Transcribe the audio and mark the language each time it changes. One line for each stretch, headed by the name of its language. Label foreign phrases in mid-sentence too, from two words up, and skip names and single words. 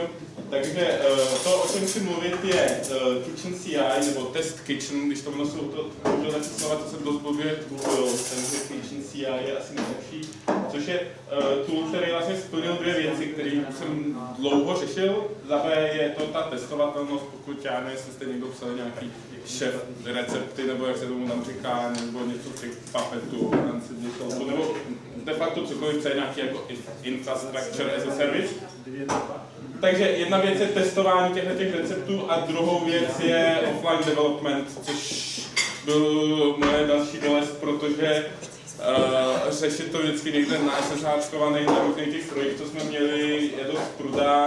Czech: Takže to, o čem chci mluvit, je Kitchen CI nebo Test Kitchen, když to jsou to taky slova, to jsem dost blbě googlil, takže Kitchen CI je asi nejlepší, což je tool, který vlastně splnil dvě věci, které jsem dlouho řešil. Za B je to ta testovatelnost, pokud já nevím, jestli jste někdo psal nějaký šef recepty, nebo jak se tomu tam říká, nebo něco těch Puppetu, nebo de facto cokoliv, co je nějaký jako
English: infrastructure as a service.
Czech: Takže jedna věc je testování těch receptů a druhou věc je
English: offline development,
Czech: což byl moje další bolest, protože řešit to vždycky někde na SSHčkovaných na různých těch strojích, co jsme měli, je dost prudá.